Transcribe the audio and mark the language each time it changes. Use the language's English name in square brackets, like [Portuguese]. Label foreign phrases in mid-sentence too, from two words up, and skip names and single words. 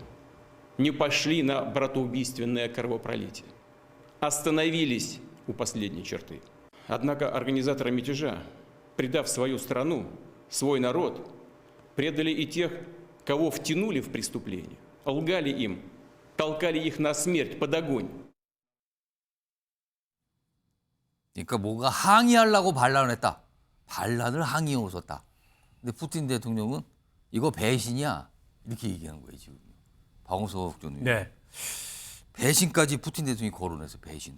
[Russian] Не пошли на братоубийственное кровопролитие. Остановились у последней черты. Однако организаторы мятежа, предав свою страну, свой народ, предали и тех, кого втянули в преступление, лгали им, толкали их на смерть, под огонь. [Korean] 그러니까 뭔가 항의하려고 반란을 했다. 반란을 항의용으로 썼다. 근데 푸틴 대통령은 이거 배신이야. 이렇게 얘기하는 거예요, 지금. 방호석 전 의원. 네. 배신까지 푸틴 대통령이 거론해서 배신.